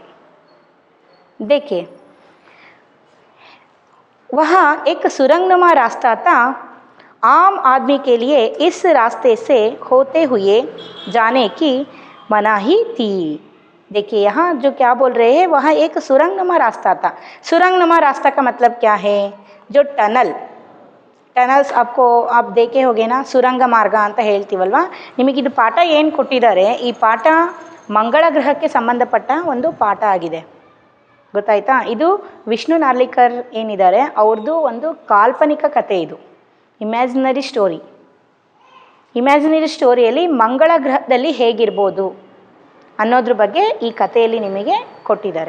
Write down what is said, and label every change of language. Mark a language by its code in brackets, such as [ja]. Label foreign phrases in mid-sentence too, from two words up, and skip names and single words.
[hi] देखिए वहाँ एक सुरंगनुमा रास्ता था, आम आदमी के लिए इस रास्ते से होते हुए जाने की मनाही थी। देखिए यहाँ जो क्या बोल रहे हैं, वहाँ एक सुरंगनुमा रास्ता था। सुरंगनुमा रास्ता का मतलब क्या है, जो ಟನಲ್ಸ್ आपको आप देखे होगे ना, [kn] ಸುರಂಗ ಮಾರ್ಗ ಅಂತ ಹೇಳ್ತೀವಲ್ವಾ। ನಿಮಗೆ ಇದು ಪಾಠ ಏನು ಕೊಟ್ಟಿದ್ದಾರೆ, ಈ ಪಾಠ ಮಂಗಳ ಗ್ರಹಕ್ಕೆ ಸಂಬಂಧಪಟ್ಟ ಒಂದು ಪಾಠ ಆಗಿದೆ, ಗೊತ್ತಾಯ್ತಾ। ಇದು ವಿಷ್ಣು ನಾರ್ಲಿಕರ್ ಏನಿದ್ದಾರೆ ಅವ್ರದ್ದು ಒಂದು ಕಾಲ್ಪನಿಕ ಕತೆ, ಇದು ಇಮ್ಯಾಜಿನರಿ ಸ್ಟೋರಿಯಲ್ಲಿ ಮಂಗಳ ಗ್ರಹದಲ್ಲಿ ಹೇಗಿರ್ಬೋದು ಅನ್ನೋದ್ರ ಬಗ್ಗೆ ಈ ಕಥೆಯಲ್ಲಿ ನಿಮಗೆ ಕೊಟ್ಟಿದ್ದಾರೆ।